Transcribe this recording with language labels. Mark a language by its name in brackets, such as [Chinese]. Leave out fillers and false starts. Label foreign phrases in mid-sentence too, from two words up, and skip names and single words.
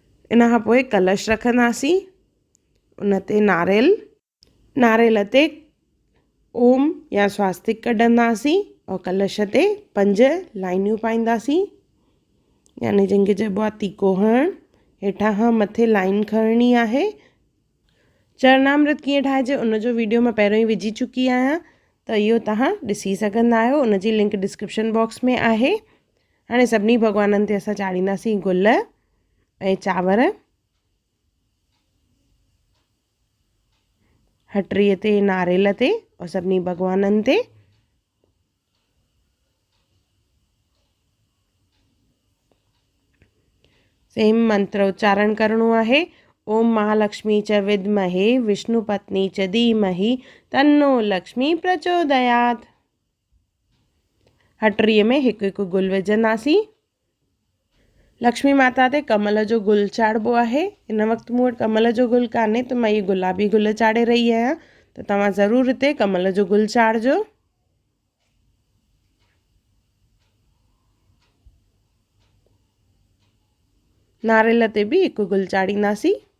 [Sindhi] इन खां पोइ कलश रखंदासीं, उन ते नारेल ते ओम या स्वास्तिक कढंदासीं और कलश ते 5 लाइनियूं पाईंदासीं, यानी जंहिंखे चइबो आहे तीको हणणु। हेठां खां मथे लाइन खणणी आहे। चरणामृत कीअं ठाहिजे उनजो वीडियो मां पहिरियों ई विझी चुकी आहियां, त इहो तव्हां ॾिसी सघंदा आहियो, उनजी लिंक [English] description box [Sindhi] में आहे। हाणे सभिनी भॻवाननि ते असां चाढ़ींदासीं गुल ऐं चांवर। हटरीअ ते, नारेल ते और सभिनी भॻवाननि ते। सेम मंत्र उच्चारण करणो आहे। [Sanskrit] ओम महालक्ष्मी च विद्महे विष्णुपत्नी च धीमहि तन्नो लक्ष्मी प्रचोदयात्। [Sindhi] हटरीअ में हिकु हिकु गुल विझंदासीं। लक्ष्मी माता ते कमल जो गुल चाढ़बो आहे। हिन वक़्तु मूं वटि कमल जो गुल कान्हे त मां इहे गुलाबी गुल चाढ़े रही आहियां, त तव्हां ज़रूरु हिते कमल जो गुल चाढ़िजो। नारेल ते बि हिकु गुल चाढ़ींदासीं।